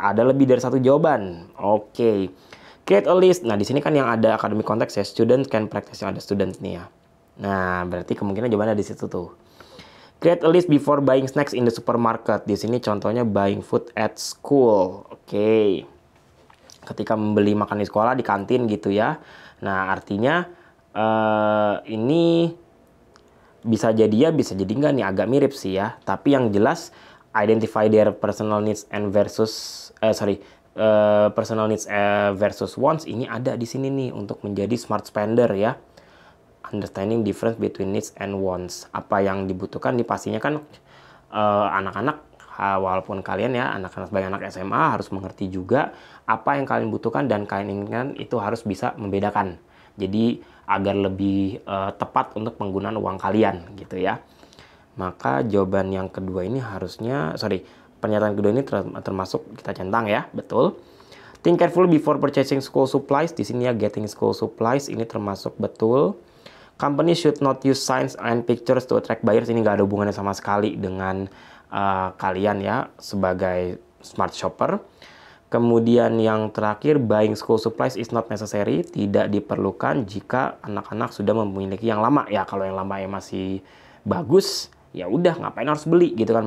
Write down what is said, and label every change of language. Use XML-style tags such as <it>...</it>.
<id>Ada lebih dari satu jawaban. Oke.</id> <en>Create a list.</en> <id>Nah, di sini kan yang ada academic context ya,</id> <en>student can practice,</en> <id>yang ada student nih ya. Nah, berarti kemungkinan jawabannya di situ tuh.</id> <en>Create a list before buying snacks in the supermarket.</en> <id>Di sini contohnya</id> <en>buying food at school.</en> <id>Oke. Ketika membeli makan di sekolah, di kantin gitu ya. Nah, artinya ini bisa jadi ya, bisa jadi enggak nih, agak mirip sih ya. Tapi yang jelas</id> <en>identify their personal needs and versus personal needs versus wants</en> <id>ini ada di sini nih untuk menjadi smart spender ya.</id> <en>Understanding difference between needs and wants.</en> <id>Apa yang dibutuhkan nih pastinya kan anak-anak, walaupun kalian ya anak-anak sebagai anak SMA harus mengerti juga apa yang kalian butuhkan dan kalian inginkan, itu harus bisa membedakan. Jadi agar lebih tepat untuk penggunaan uang kalian gitu ya. Maka jawaban yang kedua ini harusnya, pernyataan kedua ini termasuk kita centang ya, betul.</id> <en>Think carefully before purchasing school supplies.</en> <id>Di sini ya</id> <en>getting school supplies</en> <id>ini termasuk betul.</id> <en>Company should not use signs and pictures to attract buyers.</en> <id>Ini nggak ada hubungannya sama sekali dengan kalian ya sebagai smart shopper. Kemudian yang terakhir,</id> <en>buying school supplies is not necessary.</en> <id>Tidak diperlukan jika anak-anak sudah memiliki yang lama ya. Kalau yang lama masih bagus, ya udah ngapain harus beli gitu kan.</id>